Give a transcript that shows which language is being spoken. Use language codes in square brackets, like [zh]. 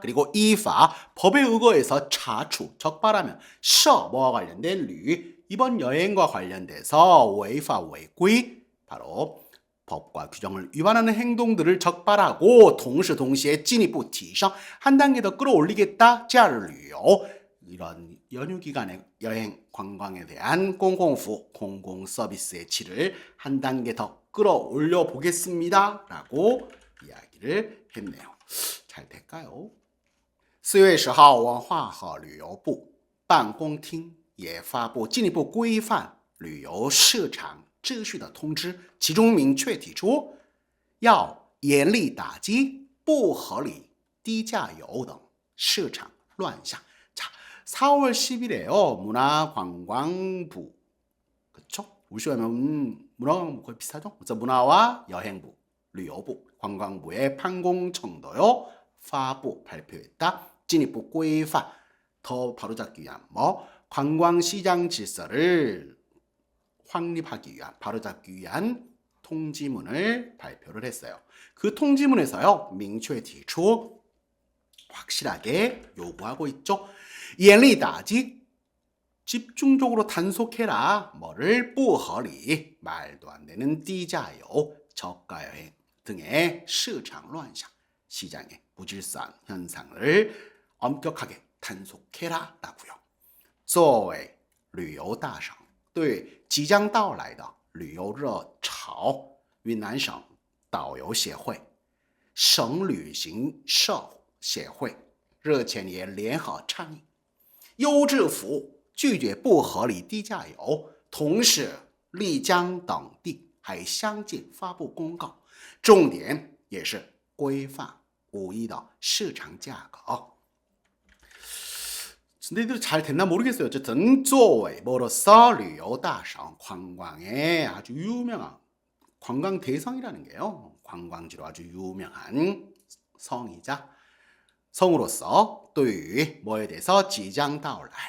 [ko] 그리고 [zh] 依法 [ko] 법에 의거해서 [zh] 查处 [ko] 적발하면 涉 뭐와 관련된 旅 이번 여행과 관련돼서 [zh] 违法违规 [ko] 바로 법과 규정을 위반하는 행동들을 적발하고 동시에 [zh] 进一步提升 [ko] 한 단계 더 끌어올리겠다. [zh] 假日旅游 [ko] 이런 연휴 기간의 여행 관광에 대한 공공服 공공 서비스의 질을 한 단계 더 끌어올려 보겠습니다. 라고 이야기를 했네요. 잘 될까요? [zh] 4月10号文化和旅游部办公厅也发布进一步规范旅游市场秩序的通知，其中明确提出要严厉打击不合理低价游等市场乱象。 [ko] 자, 4월 10일에요. 문화관광부 그쵸? 우리가 하면 문화관광부 거의 비슷하죠? 그래서 문화와 여행부, [zh] 旅游部, [ko] 관광부의 판공청도요. 파부 발표했다. [zh] 进一步规范 [ko] 더 바로잡기 위한 관광시장 질서를 확립하기 위한 바로잡기 위한 통지문을 발표를 했어요. 그 통지문에서요. [zh] 明确提出 [ko] 확실하게 요구하고 있죠. [zh] 严厉打击 [ko] 집중적으로 단속해라. 뭐를 [zh] 不合理 [ko] 말도 안 되는 [zh] 低价游 [ko] 저가 여행 등의 시장 [zh] 乱象 [ko] 시장의 무질서한 현상을 엄격하게 단속해라 라고요. [zh] 作为旅游大省对即将到来的旅游热潮，云南省导游协会、省旅行社协会日前也联合倡议优质服务，拒绝不合理低价游。同时，丽江等地还相继发布公告，重点也是规范五一的市场价格。 [ko] 근데 이들 잘 됐나 모르겠어요. 어쨌든 [zh] 作为 [ko] 뭐로서 [zh] 旅游大省 [ko] 관광의 아주 유명한 관광 대성이라는 게요. 관광지로 아주 유명한 성이자 성으로서 또 뭐에 대해서 지장다올라.